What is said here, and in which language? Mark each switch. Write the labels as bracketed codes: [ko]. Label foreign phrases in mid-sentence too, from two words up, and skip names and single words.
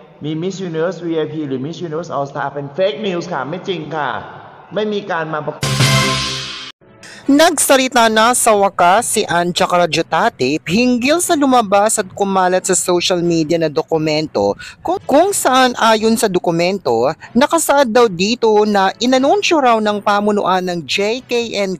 [th] มี Miss Universe VIP หรือ Miss Universe All Star เป็น [en] Fake News [th] ค่ะไม่จริงค่ะไม่มีการมาประกวด [tl] Nagsalita na sa wakas si Anja Caragiotati hinggil sa lumabas at kumalat sa [en] social media [tl] na dokumento kung saan ayon sa dokumento, nakasaad daw dito na inanunsyo raw ng pamunuan ng JKN